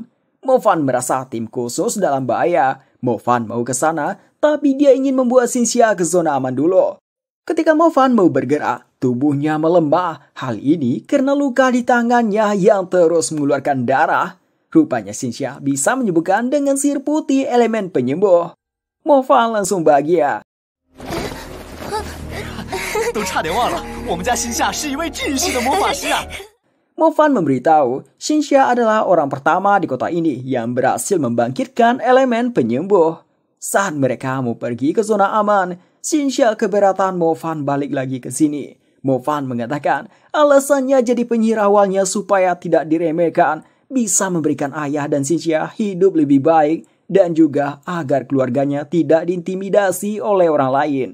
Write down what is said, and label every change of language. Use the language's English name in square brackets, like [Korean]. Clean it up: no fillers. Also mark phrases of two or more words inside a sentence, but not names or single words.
[Indonesian] Mo Fan merasa tim khusus dalam bahaya. Mo Fan mau ke sana, tapi dia ingin membuat Xinxia ke zona aman dulu. Ketika Mo Fan mau bergerak, tubuhnya melemah. Hal ini karena luka di tangannya yang terus mengeluarkan darah. Rupanya Xinxia bisa menyembuhkan dengan sihir putih elemen penyembuh. Mo Fan langsung bahagia. [Chinese] 都差点忘了，我们家新夏是一位治愈系的魔法师啊！ [Indonesian] Mo Fan memberitahu Xinxia adalah orang pertama di kota ini yang berhasil membangkitkan elemen penyembuh. Saat mereka mau pergi ke zona aman, Xinxia keberatan Mo Fan balik lagi ke sini. Mo Fan mengatakan alasannya jadi penyihir awalnya supaya tidak diremehkan, bisa memberikan ayah dan Xinxia hidup lebih baik, dan juga agar keluarganya tidak diintimidasi oleh orang lain.